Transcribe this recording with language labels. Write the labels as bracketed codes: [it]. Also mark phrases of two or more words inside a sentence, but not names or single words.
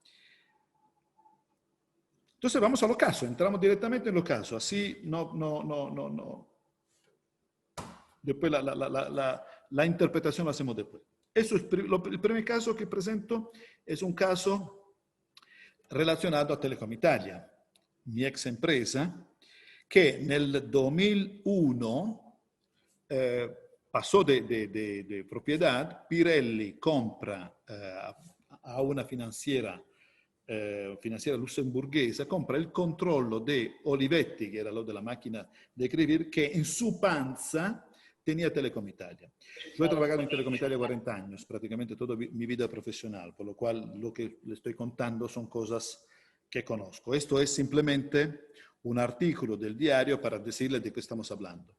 [es] Entonces vamos a los casos, entramos directamente en los casos, así no. Después la la interpretación la hacemos después. Eso es el primer caso que presento, es un caso relacionado a Telecom Italia, mi ex empresa, [it] che nel 2001 passò di proprietà, Pirelli compra a una finanziera lussemburghese, compra il controllo di Olivetti, che era lo della macchina di escribir, che in [es] su panza tenía [it] Telecom Italia. [es] Yo he trabajado en Telecom Italia 40 años, prácticamente toda mi vida profesional, por lo cual lo que le estoy contando son cosas que conozco. Esto es simplemente un artículo del diario para decirle de qué estamos hablando.